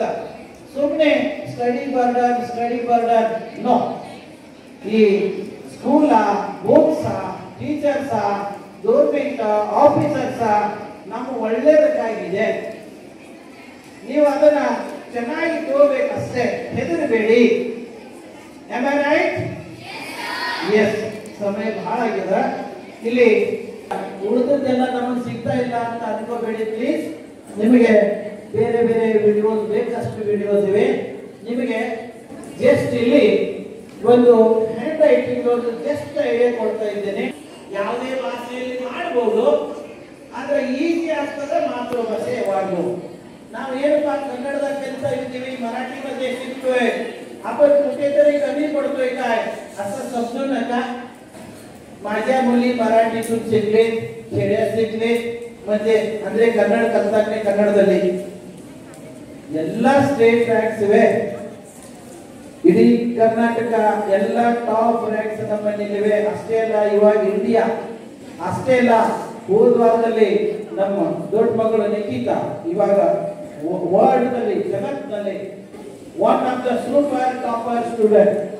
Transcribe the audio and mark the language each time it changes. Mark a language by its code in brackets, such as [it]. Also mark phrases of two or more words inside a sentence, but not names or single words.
[en] ಸುಮ್ಮನೆ study burden no. [kn] ಈ [en] school, books, teachers, government officers [kn] ನಮ್ಮ ಒಳ್ಳೇದಕ್ಕಾಗಿದೆ. ನೀವು ಅದನ್ನ ಚೆನ್ನಾಗಿ ತಗೋಬೇಕಷ್ಟೇ, ಹೆದರಬೇಡಿ. [en] Am I right? Yes. [kn] ಸಮಯ ಬಹಳ ಆಗಿದೆ. ಇಲ್ಲಿ ಉಳಿದದ್ದೆಲ್ಲ ನಮಗೆ ಸಿಗ್ತಾ ಇಲ್ಲ ಅಂತ ಅನ್ಕೋಬೇಡಿ ಪ್ಲೀಸ್. ನಿಮಗೆ ಬೇರೆ ಬೇರೆ ವಿಡಿಯೋಸ್ ಬೇಕಷ್ಟು ವಿಡಿಯೋಸ್ ಇವೆ. ನಿಮಗೆ ಜಸ್ಟ್ ಇಲ್ಲಿ ಒಂದು [en] hand writing [kn] ಒಂದು [en] just idea [kn] ಕೊಡ್ತಾ ಇದ್ದೇನೆ. ಯಾವುದೇ ಭಾಷೆಯಲ್ಲಿ ಮಾಡಬಹುದು, ಆದ್ರೆ ಈಸಿ ಆಗ್ತದೆ ಮಾತೃಭಾಷೆ ಯಾವಾಗಲೂ. ನಾವು ಏನಪ್ಪಾ ಕನ್ನಡದಾಗ ಕಲಿತಾ [mr] इतनी मराठीमध्ये शिकतोय आपण कुठेतरी कमी पडतोय काय असं समजू नका. माझ्या मुली मराठीतून शिकले, खेड्या शिकले, म्हणजे [kn] ಅಂದ್ರೆ ಕನ್ನಡ ಕಲಿತಾನೆ ಕನ್ನಡದಲ್ಲಿ ಎಲ್ಲಾ [en] state ranks [kn] ಇವೆ. ಇಡೀ ಕರ್ನಾಟಕ ಎಲ್ಲ [en] top ranks [kn] ನಮ್ಮಲ್ಲಿವೆ. ಅಷ್ಟೇ ಅಲ್ಲ, ಇವಾಗ ಇಂಡಿಯಾ ಅಷ್ಟೇ ಅಲ್ಲ, ಹೋದ ವಾರದಲ್ಲಿ ನಮ್ಮ ದೊಡ್ಡ ಮಗಳು ನಿಖಿತಾ ಇವಾಗ ವರ್ಲ್ಡ್ ನಲ್ಲಿ ಜಗತ್ತಿನಲ್ಲಿ [en] one of the super topper student.